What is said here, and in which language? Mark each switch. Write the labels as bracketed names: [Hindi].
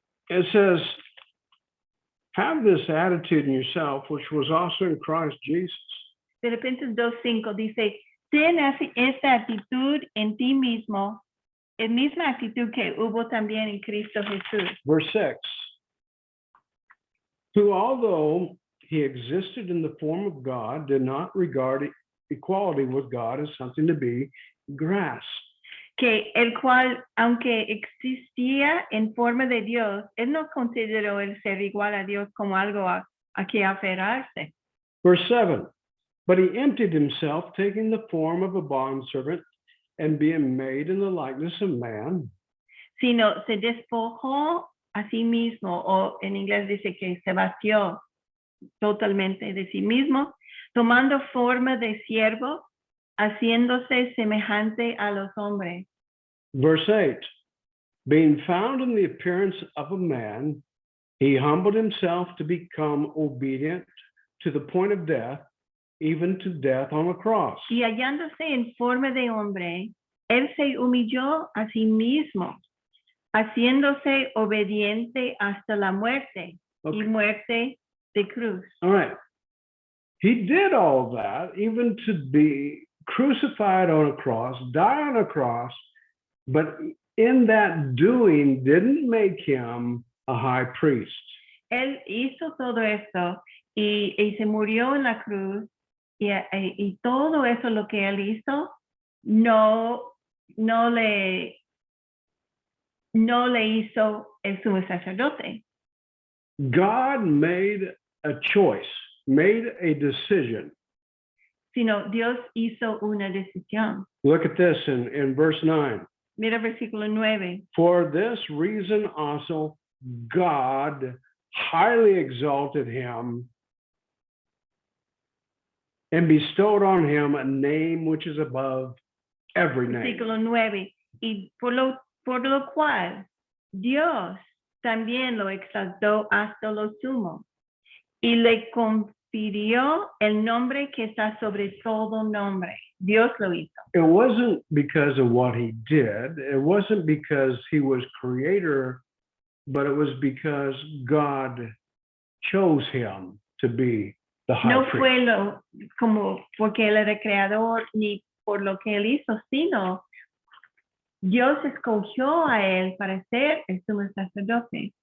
[English] It says, have this attitude in yourself, which was also in Christ Jesus. [Spanish] Filipenses 2:5 dice, ten esta actitud en ti mismo, la misma actitud que hubo también en Cristo Jesús. [English] Verse 6, who although he existed in the form of God, did not regard equality with God as something to be grasped. [Spanish] Que el cual, aunque existía en forma de Dios, él no consideró el ser igual a Dios como algo a que aferrarse. [English] Verse 7, but he emptied himself, taking the form of a bondservant and being made in the likeness of man. [Spanish] Sino se despojó a sí mismo, o en inglés dice que se vació totalmente de sí mismo, tomando forma de siervo, haciéndose semejante a los hombres. [English] Verse 8, being found in the appearance of a man, he humbled himself to become obedient to the point of death, even to death on a cross. [Spanish] Y hallándose en forma de hombre, él se humilló a sí mismo, haciéndose obediente hasta la muerte y [English] Okay. [Spanish] muerte de cruz. [English] All right. He did all that, even to be crucified on a cross, die on a cross, but in that doing didn't make him a high priest. [Spanish] Él hizo todo esto y se murió en la cruz y todo eso lo que él hizo no le hizo el sumo sacerdote. [English] God made a choice, made a decision. [Spanish] Sino Dios hizo una decisión. [English] Look at this in verse 9. [Spanish] Mira versículo 9. [English] For this reason also God highly exalted him and bestowed on him a name which is above every name. [Spanish] Versículo 9. Y por lo cual Dios también lo exaltó hasta lo sumo y le confirió el nombre que está sobre todo nombre. Dios lo hizo. [English] It wasn't because of what he did. It wasn't because he was creator, but it was because God chose him to be the high [Spanish] No [English] priest. [Spanish] fue como porque él era creador ni por lo que él hizo, sino Dios escogió a él para ser el sumo sacerdote.